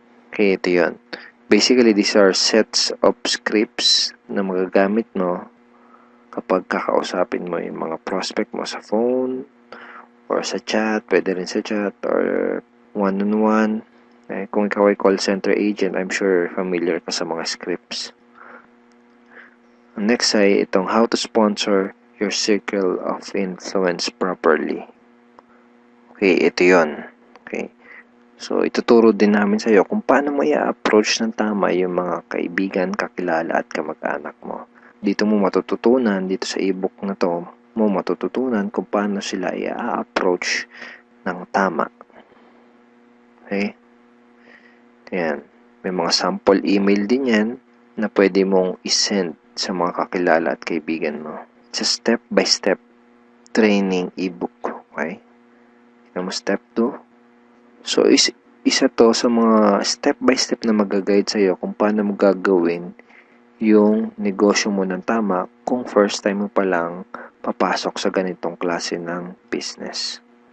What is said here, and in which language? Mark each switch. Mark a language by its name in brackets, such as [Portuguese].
[Filipino] Okay, ito yun. [English] Basically, these are sets of scripts [Filipino] na magagamit mo kapag kakausapin mo yung mga prospect mo sa phone or sa chat, pwede rin sa chat or one-on-one. Kung ikaw ay call center agent, [English] I'm sure [Filipino] familiar ka sa mga scripts. Next ay itong [English] how to sponsor your circle of influence properly. [Filipino] Okay, ito yun. Okay. So, ituturo din namin sa iyo kung paano mo i-approach ng tama yung mga kaibigan, kakilala at kamag-anak mo. Dito mo matututunan, dito sa ebook na to, mo matututunan kung paano sila i-approach ng tama. Okay? Ayan. May mga sample email din yan na pwede mong isend sa mga kakilala at kaibigan mo. [English] It's a step-by-step training ebook. [Filipino] Okay? Tignan mo step 2. So, isa to sa mga step-by-step na mag-guide sa'yo kung paano mo gagawin yung negosyo mo ng tama kung first time mo pa lang papasok sa ganitong klase ng business.